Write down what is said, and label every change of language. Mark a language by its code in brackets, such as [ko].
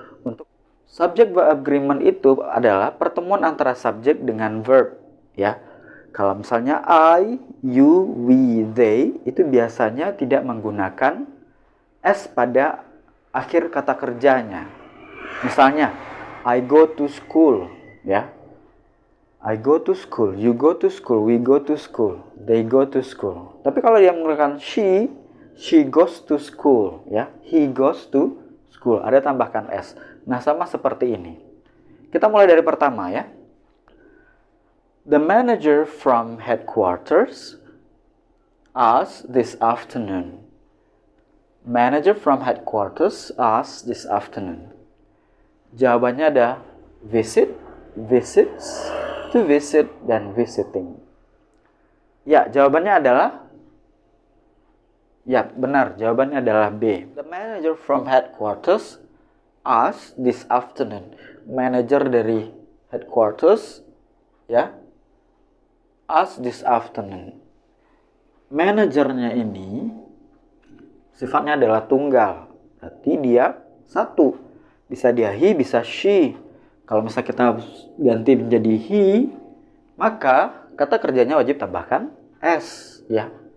[id] Untuk subject verb agreement itu adalah pertemuan antara subjek dengan verb, ya. Kalau misalnya I, you, we, they, itu biasanya tidak menggunakan S pada akhir kata kerjanya. [en] Misalnya, I go to school, ya. I go to school, you go to school, we go to school, they go to school. [id] Tapi kalau dia menggunakan [en] she goes to school, [id] ya. [en] He goes to school, [id] ada tambahkan S. Nah, sama seperti ini. Kita mulai dari pertama, ya. [en] The manager from headquarters asked this afternoon. Manager from headquarters asked this afternoon. [id] Jawabannya ada visit, visits, to visit, dan visiting. Ya, jawabannya adalah ya, benar. Jawabannya adalah B. [en] The manager from headquarters asked this afternoon. Manager dari headquarters, ya, asked this afternoon. [id] Manajernya ini sifatnya adalah tunggal. Berarti dia satu. Bisa dia he, bisa she. Kalau misalnya kita ganti menjadi he, maka kata kerjanya wajib tambahkan S, ya.